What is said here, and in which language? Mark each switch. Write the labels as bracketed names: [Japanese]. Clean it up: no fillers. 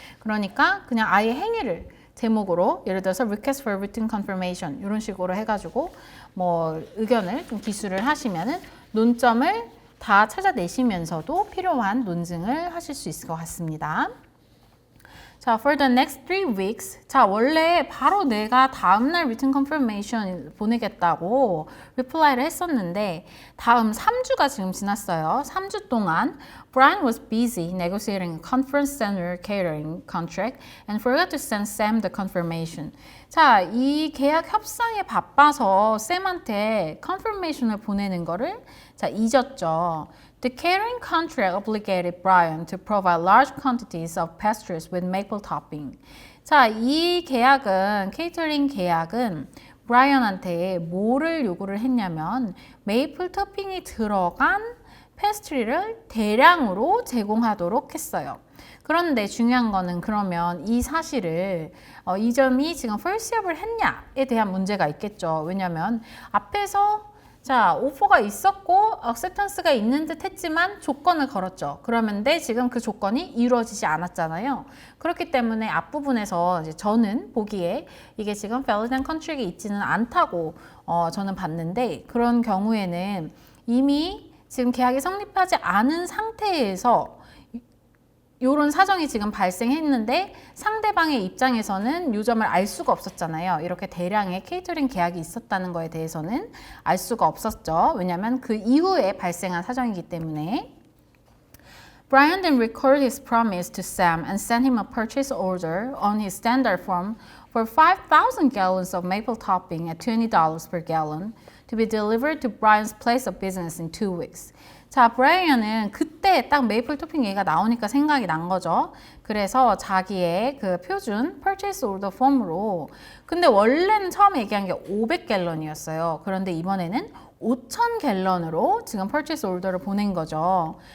[Korean] 그러니까 그냥 아예 행위를 제목으로 예를 들어서 [English] request for written confirmation [Korean] 이런 식으로 해가지고 의견을 좀 기술을 하시면은 논점을 다 찾아내시면서도 필요한 논증을 하실 수 있을 것 같습니다. [English] 자, for the next 3 weeks. [Korean] 자, 원래 바로 내가 다음날 written confirmation 보내겠다고 reply를 했었는데 다음 3주가 지금 지났어요. 3주 동안 [English] Brian was busy negotiating a conference center catering contract and forgot to send Sam the confirmation. [Korean] 자, 이 계약 협상에 바빠서 샘한테 confirmation을 보내는 거를 잊었죠. [English] The catering contract obligated Brian to provide large quantities of pastries with maple topping. [Korean] 자, 이 계약은 케이터링 계약은 브라이언한테 뭐를 요구를 했냐면 메이플 토핑이 들어간 페스트리를 대량으로 제공하도록 했어요. 그런데 중요한 거는 그러면 이 사실을 이 점이 지금 펄시업을 했냐에 대한 문제가 있겠죠. 왜냐하면 앞에서 오퍼가 있었고 액셉턴스가 있는 듯 했지만 조건을 걸었죠. 그러는데 지금 그 조건이 이루어지지 않았잖아요. 그렇기 때문에 앞부분에서 이제 저는 보기에 이게 지금 valid and contract이 있지는 않다고 저는 봤는데 그런 경우에는 이미 지금 계약이 성립하지 않은 상태에서 요런 사정이 지금 발생했는데 상대방의 입장에서는 요 점을 알 수가 없었잖아요. 이렇게 대량의 케이터링 계약이 있었다는 거에 대해서는 알 수가 없었죠. 왜냐하면 그 이후에 발생한 사정이기 때문에. [English] Brian then recorded his promise to Sam and sent him a purchase order on his standard form for 5,000 gallons of maple topping at $20 per gallon to be delivered to Brian's place of business in 2 weeks. [Korean] 자, 브라이언은 그때 딱 메이플 토핑 얘기가 나오니까 생각이 난 거죠. 그래서 자기의 그 표준 purchase order 폼으로 근데 원래는 처음에 얘기한 게 500갤런이었어요. 그런데 이번에는 5,000갤런으로 지금 purchase order를 보낸 거죠.